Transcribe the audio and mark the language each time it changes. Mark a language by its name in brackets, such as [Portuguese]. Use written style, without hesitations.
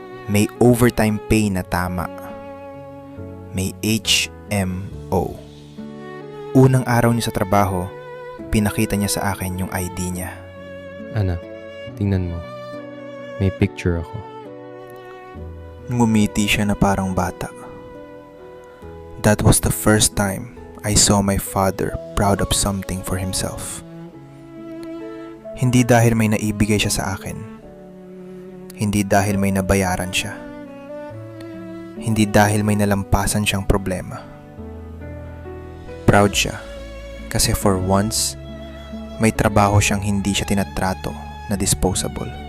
[Filipino] May overtime pay na tama. May HMO. Unang araw niya sa trabaho, pinakita niya sa akin yung ID niya. Anak, tingnan mo. May picture ako. Ngumiti siya na parang bata. [English] That was the first time I saw my father proud of something for himself. [Filipino] Hindi dahil may naibigay siya sa akin. Hindi dahil may nabayaran siya. Hindi dahil may nalampasan siyang problema. Proud siya kasi [English] for once, [Filipino] may trabaho siyang hindi siya tinatrato na disposable.